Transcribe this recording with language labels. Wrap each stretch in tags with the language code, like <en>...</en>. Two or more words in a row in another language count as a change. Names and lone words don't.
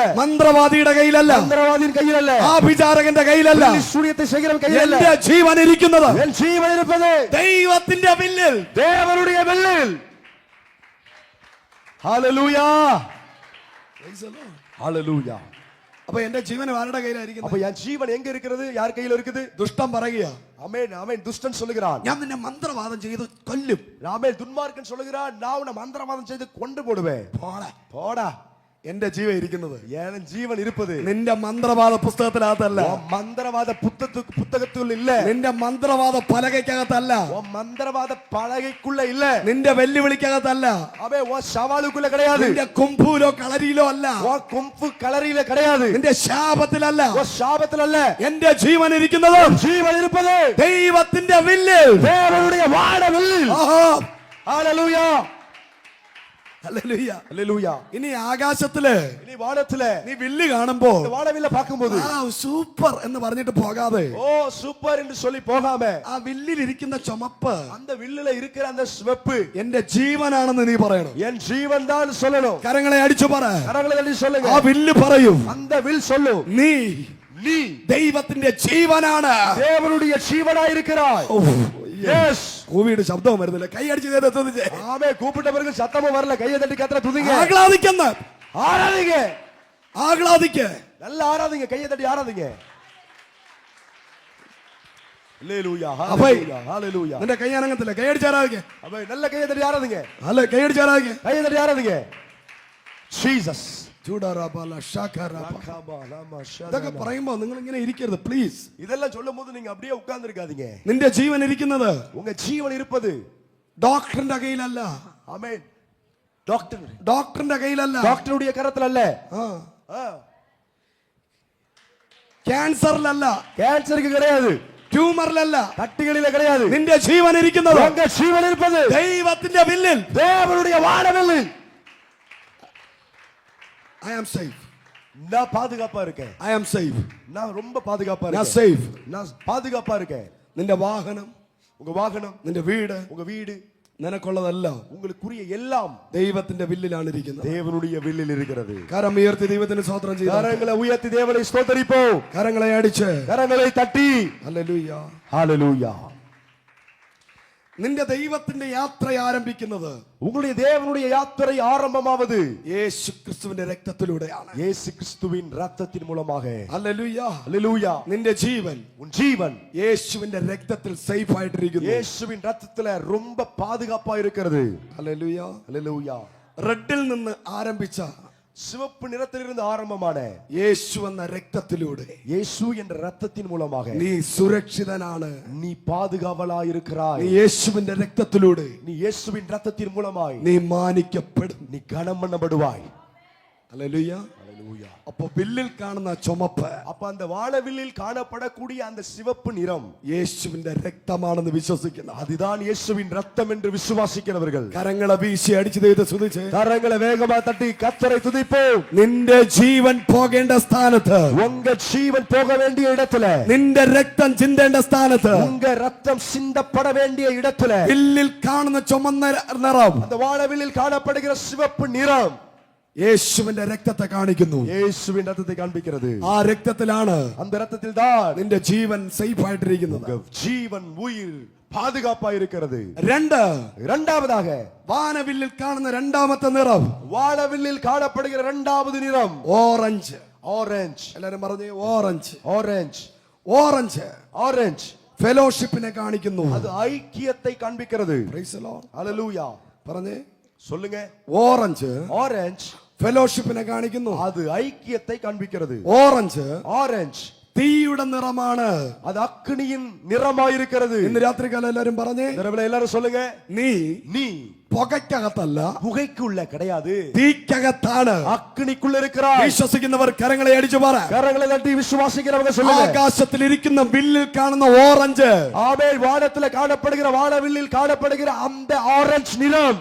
<ml>മന്ത്രവാദിയുടെ കയ്യിലല്ല,</ml> <ta>மந்திரவாதியின் கையில் அல்ல,</ta> <ml>ആഭിചാരകന്റെ കയ്യിലല്ല.</ml> <ta>சூனியத்தை செய்கிறவன் கையில் அல்ல.</ta> <ml>എന്റെ ജീവൻ ഇരിക്കുന്നത്,</ml> <ta>என் ஜீவன் இருப்பது</ta> <ml>ദൈവത്തിന്റെ വില്ലിൽ,</ml> <ta>தேவனுடைய வில்லில். ஹalleluya. ஹalleluya.</ta> <ml>അപ്പൊ എന്റെ ജീവൻ ആരുടെ കയ്യിലായിരിക്കുന്നത്?</ml> <ta>அப்ப என் ஜீவன் எங்க இருக்கிறது? யார் கையில் இருக்குது?</ta> <ml>ദുഷ്ടൻ പറയുക,</ml> <ta>ஆமென். ஆமென். துஷ்டன் சொல்லுகிறான்,</ta> <ml>ഞാൻ നിന്നെ മന്ത്രവാദം ചെയ്ത് കൊല്ലും.</ml> <ta>ஆமென். துன்மார்க்கன் சொல்லுகிறான், நான் உன்னை மந்திரவாதம் செய்து கொண்டு போடுவேன். போடா.</ta> <ml>എന്റെ ജീവൻ ഇരിക്കുന്നത്,</ml> <ta>என் ஜீவன் இருப்பது</ta> <ml>നിന്റെ മന്ത്രവാദ പുസ്തകത്തിനകത്തല്ല,</ml> <ta>மந்திரவாத புத்தகத்துக்குள் இல்ல,</ta> <ml>നിന്റെ മന്ത്രവാദ പലകയ്ക്കകത്തല്ല,</ml> <ta>மந்திரவாத பலகைக்குள்ள இல்ல,</ta> <ml>നിന്റെ വെല്ലുവിളിക്കകത്തല്ല,</ml> <ta>அவன் உன் சவாலுக்குள்ள கிடையாது,</ta> <ml>നിന്റെ കുംഭൂലോ കളരിയിലോ അല്ല,</ml> <ta>உன் கும்பு கலரியில கிடையாது,</ta> <ml>നിന്റെ ശാപത്തിലല്ല,</ml> <ta>உன் சாபத்தில் அல்ல.</ta> <ml>എന്റെ ജീവൻ ഇരിക്കുന്നത്</ml> <ta>ஜீவன் இருப்பது</ta> <ml>ദൈവത്തിന്റെ വില്ലിൽ,</ml> <ta>தேவனுடைய வானவில்.</ta> <ml>ആഹാ.</ml> <ta>ஹalleluya.</ta> <ml>ഹല്ലേലൂയ.</ml> <ta>ஹalleluya.</ta> <ml>ഇനി ആകാശത്തില്</ml> <ta>இனி வானத்திலே</ta> <ml>നീ വില്ല് കാണുമ്പോ</ml> <ta>இந்த வானவில்லை பார்க்கும்போது</ta> <ml>സൂപ്പർ എന്ന് പറഞ്ഞിട്ട് പോകാതെ</ml> <ta>ஓ சூப்பர் என்று சொல்லி போகாம</ta> <ml>ആ വില്ലിൽ ഇരിക്കുന്ന ചുമപ്പ്</ml> <ta>அந்த வில்லுல இருக்கிற அந்த சிவப்பு</ta> <ml>എന്റെ ജീവനാണെന്ന് നീ പറയണം.</ml> <ta>என் ஜீவன் தான் சொல்லணும்.</ta> <ml>കരങ്ങളെ അടിച്ചു പറ.</ml> <ta>கரங்களை தட்டி சொல்லுங்க.</ta> <ml>ആ വില്ല് പറയും</ml> <ta>அந்த வில் சொல்லும்</ta> <ml>നീ</ml> <ta>நீ</ta> <ml>ദൈവത്തിന്റെ ജീവനാണ്.</ml> <ta>தேவனுடைய ஜீவனாய் இருக்கிறாய். எஸ்</ta> <ml>കൂവിയുടെ ശബ്ദവും വരുന്നില്ല. കൈ അടിച്ച് തുതിച്ചേ.</ml> <ta>ஆமே கூப்பிட்ட பிறகு சத்தமும் வரல. கையை தட்டி கத்தற துதிங்க.</ta> <ml>ആഹ്ലാദിക്കുന്ന</ml> <ta>ஆராதிங்க.</ta> <ml>ആഹ്ലാദിക്ക</ml> <ta>நல்லா ஆராதிங்க. கையை தட்டி ஆராதிங்க. ஹalleluya</ta> <ml>അപ്പേ</ml> <ta>ஹalleluya ஹalleluya.</ta> <ml>നിന്റെ കൈ അനങ്ങത്തില്ല. കൈ അടിച്ച് ആരാധിക്ക.</ml> <ta>அபே நல்ல கையை தட்டி ஆராதிங்க.</ta> <ml>അല്ല കൈ അടിച്ച് ആരാധിക്ക.</ml> <ta>கையை தட்டி ஆராதிங்க.</ta> <ml>ജീസസ്. ചൂടാറാബാല ഷാഖാറാബ. ഇതൊക്കെ പറയുമ്പോ നിങ്ങൾ ഇങ്ങനെ ഇരിക്കരുത് പ്ലീസ്.</ml> <ta>இதெல்லாம் சொல்லும்போது நீங்க அப்படியே உட்கார்ந்து இருக்காதீங்க.</ta> <ml>നിന്റെ ജീവൻ ഇരിക്കുന്നത്</ml> <ta>உங்க ஜீவன் இருப்பது</ta> <ml>ഡോക്ടറിന്റെ കയ്യിലല്ല.</ml> <ta>ஆமென்.</ta> <ml>ഡോക്ടറിന്റെ കയ്യിലല്ല.</ml> <ta>டாக்டருடைய கரத்துல அல்ல.</ta> <ml>ക്യാൻസറിലല്ല.</ml> <ta>கேன்சருக்கு கிடையாது.</ta> <ml>ട്യൂമറിലല്ല.</ml> <ta>கட்டிகளில கிடையாது.</ta> <ml>നിന്റെ ജീവൻ ഇരിക്കുന്നത്</ml> <ta>உங்க ஜீவன் இருப்பது</ta> <ml>ദൈവത്തിന്റെ വില്ലിൽ.</ml> <ta>தேவனுடைய வானவில்.</ta> <en>I am safe.</en> <ta>நான் பாதுகாப்பா இருக்கேன்.</ta> <en>I am safe.</en> <ta>நான் ரொம்ப பாதுகாப்பா</ta> <ml>ഞാൻ</ml> <ta>இருக்கேன்.</ta> <en>safe.</en> <ta>நான் பாதுகாப்பா இருக்கேன்.</ta> <ml>നിന്റെ വാഹനം,</ml> <ta>உங்க வாகனம்,</ta> <ml>നിന്റെ വീട്,</ml> <ta>உங்க வீடு,</ta> <ml>നിനക്കുള്ളതെല്ലാം</ml> <ta>உங்களுக்குரிய எல்லாம்</ta> <ml>ദൈവത്തിന്റെ വില്ലിലാണ് ഇരിക്കുന്നത്.</ml> <ta>தேவனுடைய வில்லில் இருக்கிறது.</ta> <ml>കരം ഉയർത്തി ദൈവത്തിന് സ്തോത്രം ചെയ്യുക.</ml> <ta>கரங்களை உயர்த்தி தேவனை ஸ்தோத்தரிப்போம்.</ta> <ml>കരങ്ങളെ അടിച്ച്</ml> <ta>கரங்களை தட்டி</ta> <ml>ഹല്ലേലൂയ.</ml> <ta>ஹalleluya.</ta> <ml>നിന്റെ ദൈവത്തിന്റെ യാത്ര ആരംഭിക്കുന്നത്</ml> <ta>உங்களுடைய தேவனுடைய யாத்திரை ஆரம்பமாவது</ta> <ml>യേശു ക്രിസ്തുവിന്റെ രക്തത്തിലൂടെയാണ്.</ml> <ta>இயேசு கிறிஸ்துவின் இரத்தத்தின் மூலமாக.</ta> <ml>ഹല്ലേലൂയ.</ml> <ta>ஹalleluya.</ta> <ml>നിന്റെ ജീവൻ</ml> <ta>உன் ஜீவன்</ta> <ml>യേശുവിന്റെ രക്തത്തിൽ സേഫ് ആയിട്ടിരിക്കുന്നു.</ml> <ta>இயேசுவின் இரத்தத்துல ரொம்ப பாதுகாப்பா இருக்கிறது.</ta> <ml>ഹല്ലേലൂയ.</ml> <ta>ஹalleluya.</ta> <ml>റെഡിൽ നിന്ന് ആരംഭിച്ച</ml> <ta>சிவப்பு நிறத்திலிருந்து ஆரம்பமான</ta> <ml>യേശു എന്ന രക്തത്തിലൂടെ</ml> <ta>இயேசு என்ற இரத்தத்தின் மூலமாக</ta> <ml>നീ സുരക്ഷിതനാണ്.</ml> <ta>நீ பாதுகாவலாயிருக்கிறாய்.</ta> <ml>നീ യേശുവിന്റെ രക്തത്തിലൂടെ</ml> <ta>நீ இயேசுவின் இரத்தத்தின் மூலமாய்</ta> <ml>നീ മാനിക്കപ്പെടും.</ml> <ta>நீ கனம் பண்ணப்படுவாய்.</ta> <ml>ഹല്ലേലൂയ.</ml> <ta>ஹalleluya.</ta> <ml>അപ്പൊ വില്ലിൽ കാണുന്ന ചുമപ്പ്</ml> <ta>அப்ப அந்த வானவில்லில் காணப்படக்கூடிய அந்த சிவப்பு நிறம்</ta> <ml>യേശുവിന്റെ രക്തമാണെന്ന് വിശ്വസിക്കുന്ന</ml> <ta>அதுதான் இயேசுவின் இரத்தம் என்று விசுவாசிக்கிறவர்கள்</ta> <ml>കരങ്ങളെ വീശി അടിച്ചു ദൈവത്തെ സ്തുതിച്ച്</ml> <ta>கரங்களை வேகமா தட்டி கர்த்தரை துதிப்போம்.</ta> <ml>നിന്റെ ജീവൻ പോകേണ്ട സ്ഥാനത്ത്,</ml> <ta>உங்க ஜீவன் போக வேண்டிய இடத்துல,</ta> <ml>നിന്റെ രക്തം ചിന്തേണ്ട സ്ഥാനത്ത്</ml> <ta>உங்க ரத்தம் சிந்தப்பட வேண்டிய இடத்துல</ta> <ml>വില്ലിൽ കാണുന്ന ചുമന്ന നിറം</ml> <ta>அந்த வானவில்லில் காணப்படுகிற சிவப்பு நிறம்</ta> <ml>യേശുവിന്റെ രക്തത്തെ കാണിക്കുന്നു.</ml> <ta>இயேசுவின் ரத்தத்தை காண்பிக்கிறது.</ta> <ml>ആ രക്തത്തിലാണ്</ml> <ta>அந்த ரத்தத்தில் தான்</ta> <ml>നിന്റെ ജീവൻ സേഫ് ആയിട്ടിരിക്കുന്നത്.</ml> <ta>உங்க ஜீவன் உயிர் பாதுகாப்பா இருக்கிறது.</ta> <ml>രണ്ട്,</ml> <ta>இரண்டாவதாக</ta> <ml>വാനവില്ലിൽ കാണുന്ന രണ്ടാമത്തെ നിറം</ml> <ta>வானவில்லில் காணப்படுகிற இரண்டாவது நிறம்</ta> <ml>ഓറഞ്ച്.</ml> <ta>ஆரஞ்சு.</ta> <ml>എല്ലാരും പറഞ്ഞു ഓറഞ്ച്.</ml> <ta>ஆரஞ்சு.</ta> <ml>ഓറഞ്ച്</ml> <ta>ஆரஞ்சு.</ta> <ml>ഫെലോഷിപ്പിനെ കാണിക്കുന്നു.</ml> <ta>அது ஐக்கியத்தை காண்பிக்கிறது.</ta> <en>Praise the Lord.</en> <ta>ஹalleluya.</ta> <ml>പറഞ്ഞേ.</ml> <ta>சொல்லுங்க.</ta> <ml>ഓറഞ്ച്</ml> <ta>ஆரஞ்சு</ta> <ml>ഫെലോഷിപ്പിനെ കാണിക്കുന്നു.</ml> <ta>அது ஐக்கியத்தை காண்பிக்கிறது.</ta> <ml>ഓറഞ്ച്</ml> <ta>ஆரஞ்சு</ta> <ml>തീയുടെ നിറമാണ്.</ml> <ta>அது அக்கினியின் நிறமாயிருக்கிறது.</ta> <ml>ഇന്ന് രാത്രികാലം എല്ലാരും പറഞ്ഞേ.</ml> <ta>இரவுல எல்லாரும் சொல்லுங்க.</ta> <ml>നീ</ml> <ta>நீ</ta> <ml>പുകയ്ക്കകത്തല്ല,</ml> <ta>புகைக்குள்ள கிடையாது,</ta> <ml>തീക്കകത്താണ്.</ml> <ta>அக்கினிக்குள்ள இருக்கிறாய்.</ta> <ml>വിശ്വസിക്കുന്നവർ കരങ്ങളെ അടിച്ചു പറ.</ml> <ta>கரங்களை தட்டி விசுவாசிக்கிறவங்க சொல்லுங்க.</ta> <ml>ആകാശത്തിൽ ഇരിക്കുന്ന വില്ലിൽ കാണുന്ന ഓറഞ്ച്</ml> <ta>ஆமென். வானத்துல காணப்படுகிற வானவில்லில் காணப்படுகிற அந்த ஆரஞ்சு நிறம்</ta>